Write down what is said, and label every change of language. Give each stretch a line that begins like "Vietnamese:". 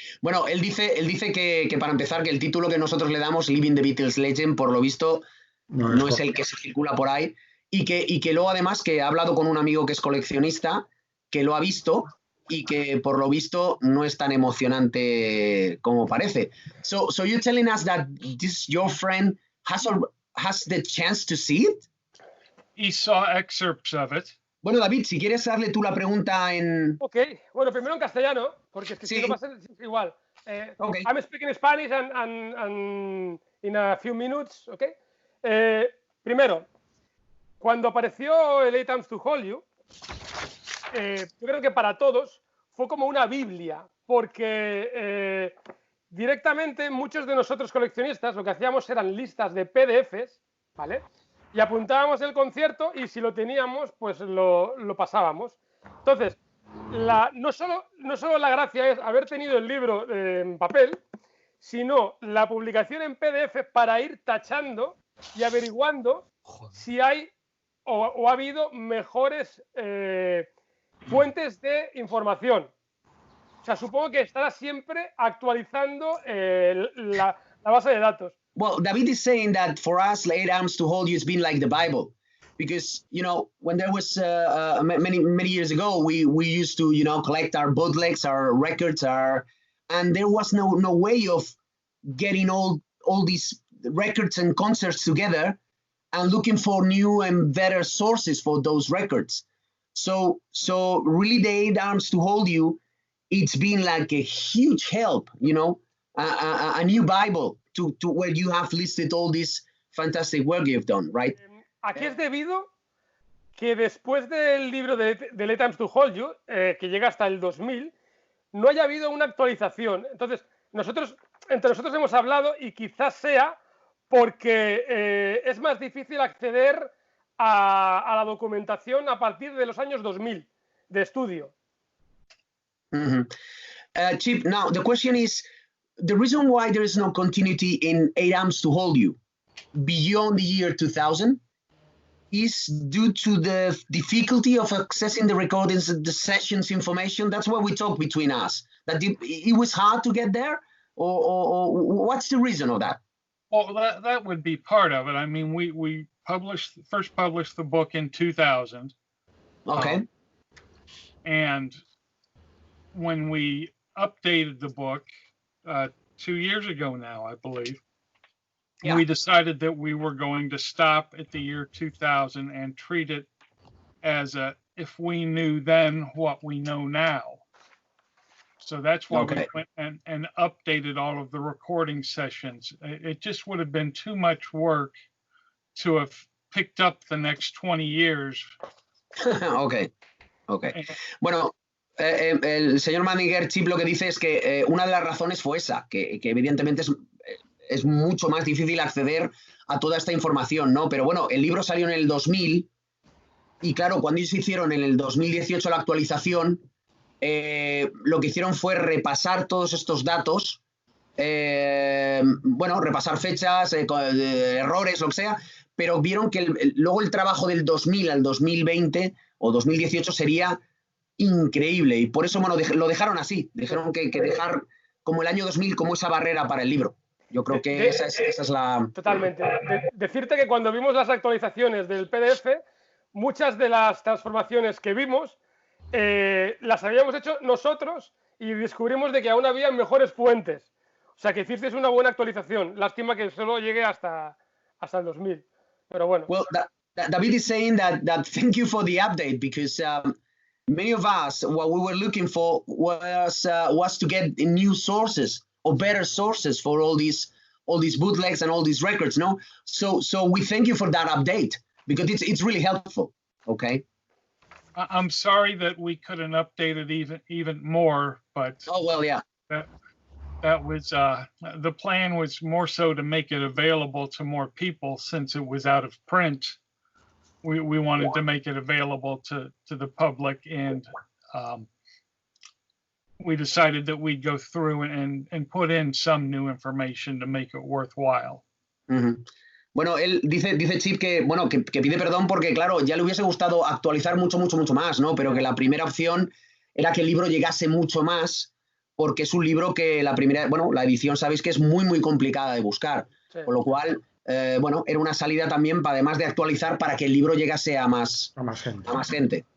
Spanish: Bueno, él dice que para empezar, que el título que nosotros le damos, Living the Beatles Legend, por lo visto, no es el que se circula por ahí, y que luego además que ha hablado con un amigo que es coleccionista, que lo ha visto, y que por lo visto no es tan emocionante como parece.
English: So you're telling us that your friend has the chance to see it? He saw excerpts of it.
Spanish: Bueno, David, si quieres darle tú la pregunta en... Ok, bueno, primero en castellano, porque es que Sí. si no pasa es igual.
English: Okay. I'm speaking Spanish and in a few minutes, ok.
Spanish: Primero, cuando apareció el 8 Times to Hold You, yo creo que para todos fue como una Biblia, porque directamente muchos de nosotros coleccionistas lo que hacíamos eran listas de PDFs, ¿vale? Y apuntábamos el concierto y si lo teníamos, pues lo pasábamos. Entonces, no solo la gracia es haber tenido el libro en papel, sino la publicación en PDF para ir tachando y averiguando si hay o ha habido mejores fuentes de información. O sea, supongo que estará siempre actualizando la base de datos.
English: Well, David is saying that for us, 8 Arms to Hold You has been like the Bible. Because, when there was many years ago, we used to, collect our bootlegs, our records, and there was no way of getting all these records and concerts together and looking for new and better sources for those records. So really the 8 Arms to Hold You, it's been like a huge help, a new Bible to where you have listed all this fantastic work you've done, right?
Spanish: Aquí es debido que después del libro de 8 Times to Hold You, que llega hasta el 2000, no haya habido una actualización. Entonces, entre nosotros hemos hablado y quizás sea porque es más difícil acceder a la documentación a partir de los años 2000 de estudio.
English: Chip, now the question is, the reason why there is no continuity in 8 Arms to Hold You beyond the year 2000 is due to the difficulty of accessing the recordings, the sessions information. That's what we talk between us, that it was hard to get there, or what's the reason of that? Well, that would be part of it. I mean, we first published the book in 2000. Okay. And when we updated the book 2 years ago now, I believe, we decided that we were going to stop at the year 2000 and treat it as if we knew then what we know now. So that's why Okay. we went and updated all of the recording sessions. It just would have been too much work to have picked up the next 20 years. Ok, ok.
Spanish: Bueno, el señor Madinger, Chip, lo que dice es que una de las razones fue esa, que evidentemente es mucho más difícil acceder a toda esta información, ¿no? Pero bueno, el libro salió en el 2000 y claro, cuando ellos hicieron en el 2018 la actualización, lo que hicieron fue repasar todos estos datos, bueno, repasar fechas, errores, lo que sea, pero vieron que luego el trabajo del 2000 al 2020 o 2018 sería increíble y por eso, bueno, lo dejaron así, dejaron que dejar como el año 2000 como esa barrera para el libro. Yo creo que esa es la... Totalmente. Decirte que cuando vimos las actualizaciones del PDF, muchas de las transformaciones que vimos las habíamos hecho nosotros y descubrimos de que aún había mejores fuentes. O sea, que hicisteis una buena actualización. Lástima que solo llegue hasta el 2000. Pero bueno.
English: Well, David is saying that thank you for the update because many of us, what we were looking for was to get new sources or better sources for all these bootlegs and all these records, no? So we thank you for that update because it's really helpful. Okay. I'm sorry that we couldn't update it even more, but oh well, yeah. That was the plan was more so to make it available to more people since it was out of print. We wanted to make it available to the public, and we decided that we'd go through and put in some new information to make it worthwhile. Mm-hmm.
Spanish: Bueno, él dice Chip que, bueno, que pide perdón porque, claro, ya le hubiese gustado actualizar mucho más, ¿no? Pero que la primera opción era que el libro llegase mucho más, porque es un libro que la edición sabéis que es muy complicada de buscar. Sí. Con lo cual, bueno, era una salida también, además de actualizar, para que el libro llegase a más gente.